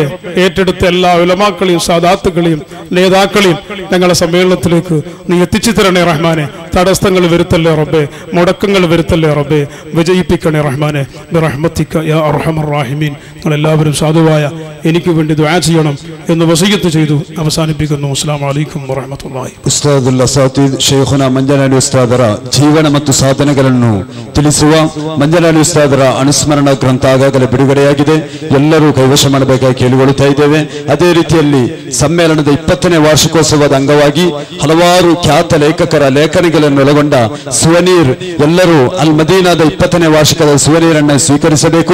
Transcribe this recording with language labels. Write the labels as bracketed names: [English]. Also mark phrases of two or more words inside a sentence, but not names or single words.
[Malayalam] ഏറ്റെടുത്ത എല്ലാ ഉലമാക്കളെയും സാദാത്തുകളെയും നേതാക്കളെയും ഞങ്ങളെ സമ്മേളനത്തിലേക്ക് നീ എത്തിച്ചു തരണേ റഹ്മാനെ. തടസ്സങ്ങൾ വരുത്തല്ലേ റബ്ബേ, മുടക്കങ്ങൾ വരുത്തല്ലേ റബ്ബേ, വിജയിപ്പിക്കണേ റഹ്മാനെ. [Arabic] بِرَحْمَتِكَ يَا أَرْحَمَ الرَّاحِمِينَ. [Malayalam] ഞങ്ങളെല്ലാവരും സാധുവായ എനിക്ക് വേണ്ടി ദുആ ചെയ്യണം എന്ന് വസിയത്ത് ചെയ്തു ಅವಸಾನಿಪಿക്കുന്നു. [Arabic] السلام عليكم ورحمة الله. أستاذ الأساتيذ شيخنا [Kannada] ಮಂಜನಾಲಿ ಉಸ್ತಾದರ ಜೀವನ ಮತ್ತು ಸಾಧನೆಗಳನ್ನು ತಿಳಿಸುವ ಮಂಜನಾಲಿ ಉಸ್ತಾದರ ಅನುಸ್ಮರಣ ಗ್ರಂಥ ಆಗಾಗಲೇ ಬಿಡುಗಡೆಯಾಗಿದೆ. ಎಲ್ಲರೂ ಕೈವಶ ಮಾಡಬೇಕಾಗಿ ಕೇಳಿಕೊಳ್ಳುತ್ತಾ ಇದ್ದೇವೆ. ಅದೇ ರೀತಿಯಲ್ಲಿ ಸಮ್ಮೇಳನದ 20ನೇ ವಾರ್ಷಿಕೋತ್ಸವದ ಅಂಗವಾಗಿ ಹಲವಾರು ಖ್ಯಾತ ಲೇಖಕರ ಲೇಖನಿಗಳನ್ನು ಒಳಗೊಂಡ ಸುವನೀರ್ ಎಲ್ಲರೂ ಅಲ್ ಮದೀನಾದ 20ನೇ ವಾರ್ಷಿಕದ ಸುವನೀರನ್ನು ಸ್ವೀಕರಿಸಬೇಕು.